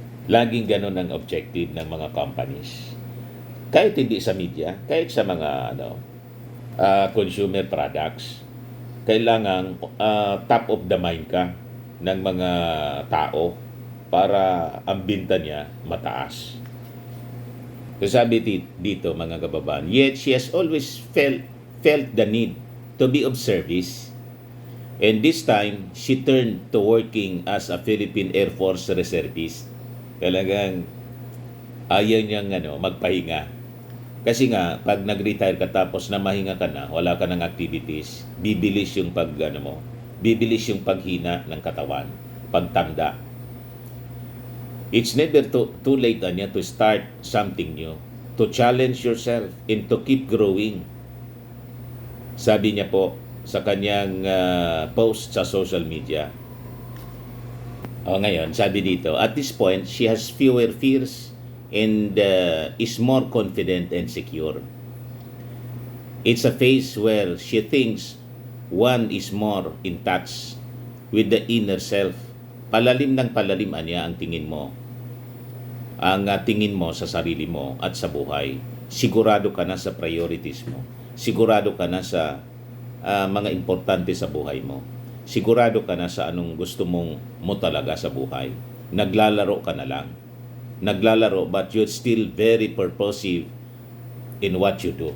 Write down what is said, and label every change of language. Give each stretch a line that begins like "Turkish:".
Filipino: Laging ganun ang objective ng mga companies. Kahit hindi sa media, kahit sa mga consumer products, kailangan
English: top of the mind
Filipino: ka ng mga tao para ang binta niya mataas. So sabi dito mga kababayan,
English: yet she has always felt the need to be of service. And this time, she turned to working as a Philippine Air Force reservist.
Filipino: Talagang ayaw niyang magpahinga. Kasi nga, pag nag-retire ka tapos na mahinga ka na, wala ka ng activities, bibilis yung bibilis yung paghina ng katawan, pagtanda.
English: It's never too late niya to start something new, to challenge yourself and to keep growing.
Filipino: Sabi niya po sa kanyang post sa social media. Ngayon, sabi dito,
English: at this point, she has fewer fears and is more confident and secure. It's a phase where she thinks one is more in touch with the inner self.
Filipino: Palalim ng palalim niya ang tingin mo. Ang tingin mo sa sarili mo at sa buhay. Sigurado ka na sa priorities mo. Sigurado ka na sa mga importante sa buhay mo. Sigurado ka na sa anong gusto mo talaga sa buhay. Naglalaro ka na lang. Naglalaro
English: but you're still very purposive in what you do.